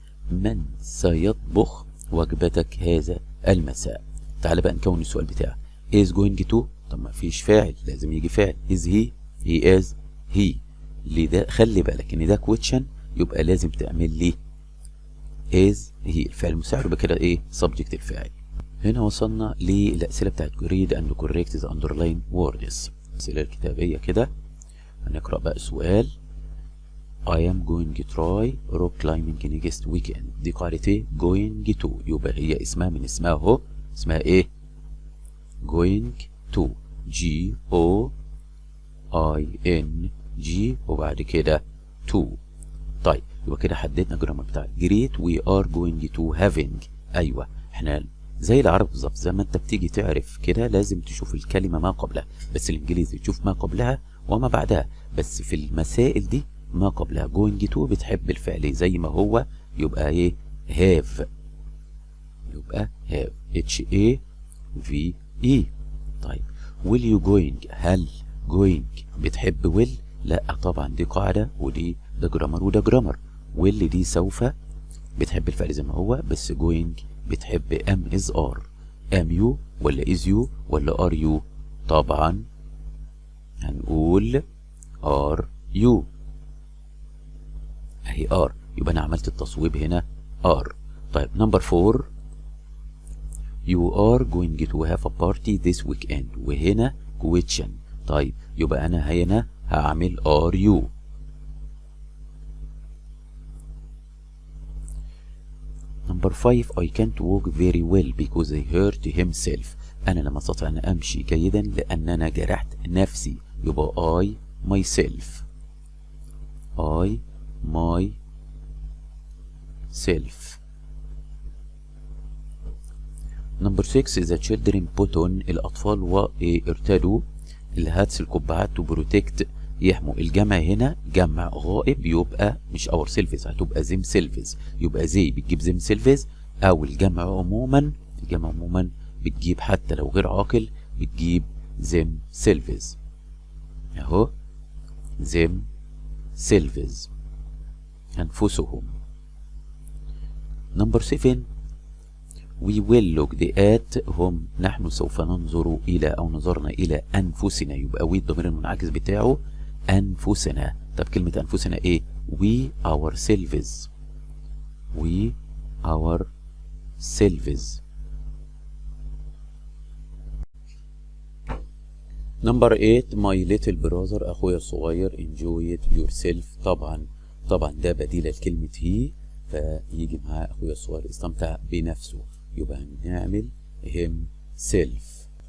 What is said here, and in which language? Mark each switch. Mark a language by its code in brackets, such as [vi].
[ar] من سيطبخ وجبتك هذا المساء. تعال بقى نكون السؤال بتاعك. [en] is going to، [ar] طب ما فيش فاعل لازم يجي فاعل. [en] is he is he. [ar] لده خلي بالك ان ده question يبقى لازم تعمل لي [en] is he [ar] الفعل المساعد، يبقى كده ايه subject الفاعل. هنا وصلنا للأسئلة بتاعت [en] read and correct the underline words. [ar] الأسئلة الكتابية كده. هنقرأ بقى السؤال. [en] I am going to try rock climbing next weekend. [ar] دي قاعدة ايه؟ [en] going to. [ar] يبقى هي اسمها من اسمها اهو. اسمها ايه؟ [en] going to. G O I N G [ar] وبعد كده [en] to. [ar] طيب يبقى كده حددنا الجرامر بتاعك. [en] great we are going to having. [ar] ايوه احنا زي العربي بالظبط، زي ما انت بتيجي تعرف كده لازم تشوف الكلمه ما قبلها، بس الانجليزي تشوف ما قبلها وما بعدها، بس في المسائل دي ما قبلها. [en] going to [ar] بتحب الفعل زي ما هو يبقى ايه؟ have. [en] يبقى have H A V E. [ar] طيب [en] will you going، [ar] هل going بتحب will؟ لا طبعا دي قاعده ودي ده جرامر وده جرامر. will دي سوف بتحب الفعل زي ما هو، بس going بتحب [en] am is are. am you ولا is you ولا are you؟ [ar] طبعا هنقول [en] are you. [ar] اهي are، يبقى انا عملت التصويب هنا are. [en] طيب number 4 you are going to have a party this weekend، [ar] وهنا [en] question. [ar] طيب يبقى انا هنا هعمل [en] are you. Number 5 I can't walk very well because I hurt himself. [ar] أنا لم أستطع أن أمشي جيدا لأن أنا جرحت نفسي. يبقى [en] I myself. I myself. Number 6 the children put on. [ar] الأطفال وارتدوا الهاتس القبعات [en] to protect [ar] يحموا. الجمع هنا جمع غائب يبقى مش [en] ourselves, [ar] هتبقى [en] Themselves. [ar] يبقى زي بتجيب [en] themselves, [ar] او الجمع عموما بتجيب حتى لو غير عاقل بتجيب زم سيلفز اهو. [en] themselves [ar] انفسهم. نمبر 7 [en] we will look at [ar] هم نحن سوف ننظر الى او نظرنا الى انفسنا. يبقى we الضمير المنعكس بتاعه أنفسنا. طب كلمة أنفسنا إيه؟ [en] we ourselves. we ourselves. Number 8 my little brother [ar] أخويا الصغير [en] enjoy it yourself. [ar] طبعا ده بديل لكلمة he، فيجي معاه أخويا الصغير استمتع بنفسه. يبقى هنعمل himself.